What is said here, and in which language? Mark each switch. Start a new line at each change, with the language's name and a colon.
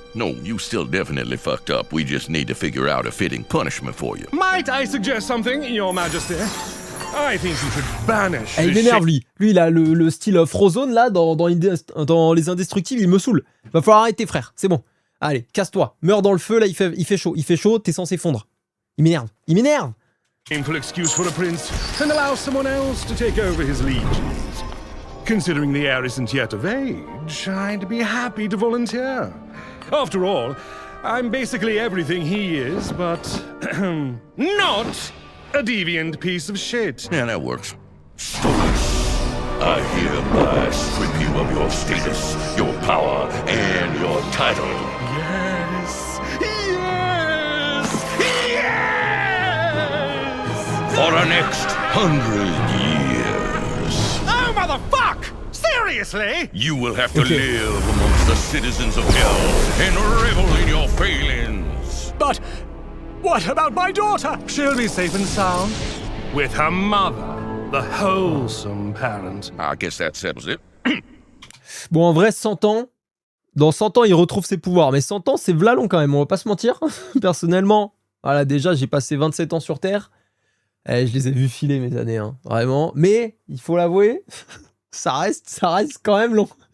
English: No, you still definitely fucked up. We just need to figure out a fitting punishment for you. Might I suggest something, Your Majesty? I think you should banish
French: Il
English: this
French: m'énerve,
English: shit.
French: lui. Lui, il a le style Frozone, là, dans Les Indestructibles, il me saoule. Va falloir arrêter, frère. C'est bon. Allez, casse-toi. Meurs dans le feu, là, il fait chaud. Il fait chaud, t'es censé fondre. Il m'énerve.
English: Shameful excuse for a prince, and allow someone else to take over his legions. Considering the heir isn't yet of age, I'd be happy to volunteer. After all, I'm basically everything he is, but not a deviant piece of shit. Yeah, that works. Stolas, I hereby strip you of your status, your power, and your title. Yes! Yes! Yes! For the next 100 years. Oh, motherfuck! Seriously? You will have to live amongst the citizens of hell and revel in your failings. But what about my daughter? She'll be safe and sound with her mother, the wholesome parent. I guess that settles it.
French: Bon, en vrai, 100 ans. Dans 100 ans, il retrouve ses pouvoirs. Mais 100 ans, c'est v'là long quand même, on va pas se mentir. Personnellement, voilà, déjà, j'ai passé 27 ans sur Terre. Je les ai vus filer mes années, hein, vraiment. Mais, il faut l'avouer, ça reste quand même long.